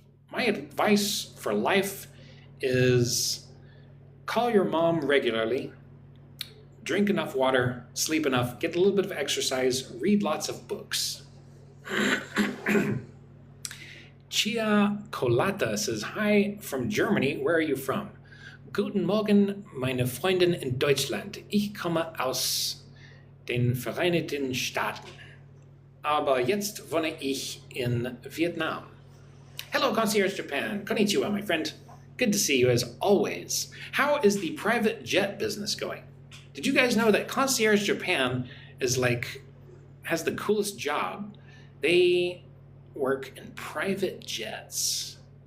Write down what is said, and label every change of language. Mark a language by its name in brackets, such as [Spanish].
[English] My advice for life is call your mom regularly, drink enough water, sleep enough, get a little bit of exercise, read lots of books. Chia Colata says, hi from Germany. Where are you from? [German] Guten Morgen, meine Freundin in Deutschland. Ich komme aus den Vereinigten Staaten. Aber jetzt wohne ich in Vietnam. [English] Hello, Concierge Japan. Konnichiwa, my friend. Good to see you as always. How is the private jet business going? Did you guys know that Concierge Japan is has the coolest job? They work in private jets.